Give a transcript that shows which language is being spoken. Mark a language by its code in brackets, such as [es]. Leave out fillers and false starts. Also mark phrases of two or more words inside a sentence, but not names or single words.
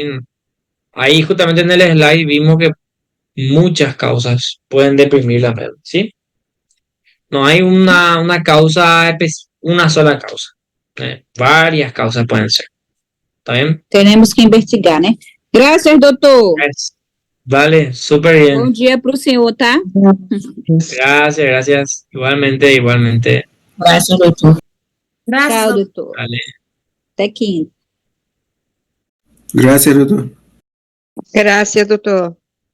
[es] Ahí justamente en el slide vimos que muchas causas pueden deprimir la médula, ¿sí? No hay una causa, una sola causa. Varias causas pueden ser. ¿Está bien? Tenemos que investigar, [pt] né? Graças, doutor. [es] Vale, súper [pt] Bom [es] bien. [pt] dia para o senhor, tá? [es] Gracias, gracias. Igualmente, igualmente. [pt] Graças, doutor. Graças Tchau, a doutor. [es] Vale. [pt] Até quinta. [es] Gracias, doctor. Gracias, doctor.